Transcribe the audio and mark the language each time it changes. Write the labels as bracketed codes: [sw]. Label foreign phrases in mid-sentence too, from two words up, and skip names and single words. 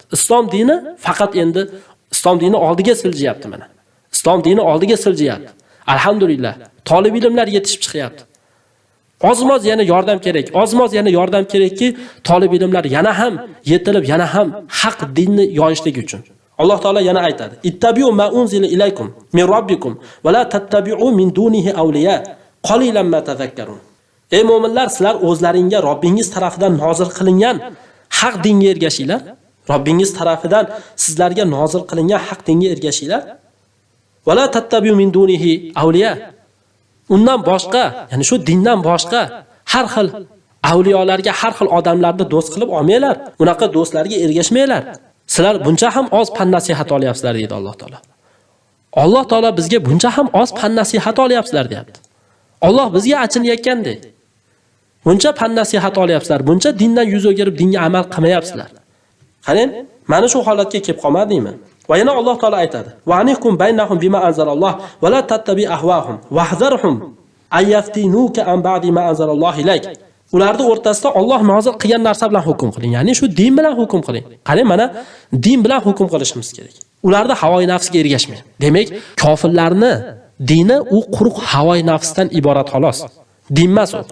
[uz] Islom dini faqat endi islom dini oldiga siljiyapti mana. Islom dini oldiga siljiyapti. Alhamdulillah, talib ilmlar yetishib chiqyapti. Ozmoz yana yordam kerak. Ozmoz yana yordam kerakki, talib ilmlar yana ham yetilib, yana ham haq dinni yoyishligi uchun. Alloh taolo yana aytadi: [ar] "اتبعوا ما أنزل إليكم من ربكم ولا تتبعوا من دونه أولياء قليلا ما تذكرون." [uz] Ey mu'minlar, sizlar o'zlaringga Robbingiz tarafidan nozil qilingan haq dinga ergashinglar. Robbingiz tarafidan sizlarga nozil qilingan haq dinga ergashinglar. [ar] ولا تتبعوا من دونه أولياء. [uz] Undan boshqa, ya'ni shu dindan boshqa har xil avliyolarga, har xil odamlarni do'st qilib olmanglar. Unaqa do'stlarga ergashmanglar. Sizlar buncha ham oz pan nasihat olyapsizlar deydi Alloh taolo. Alloh taolo bizga buncha ham oz pan nasihat olyapsizlar deyapti. Alloh bizga achinayotgandek. Buncha pan nasihat olyapsizlar, buncha dindan yuz o'girib dinga amal qilmayapsizlar. Qarang, mana shu holatga kelib qolmadingmi? Va yana Alloh taolo aytadi: [ar] "وأن احكم بينهم بما أنزل الله ولا تتبع أهواءهم واحذرهم أن يفتنوك عن بعض ما أنزل الله إليك." [uz] Ularning o'rtasida Alloh nozil qilgan narsa bilan hukm qiling. Ya'ni shu din bilan hukm qiling. Qarang, mana din bilan hukm qilishimiz kerak. Ularda havoy nafsga ergashmang. Demak, kofirlarni dini u quruq havoy nafsdan iborat xolos. Din emas u.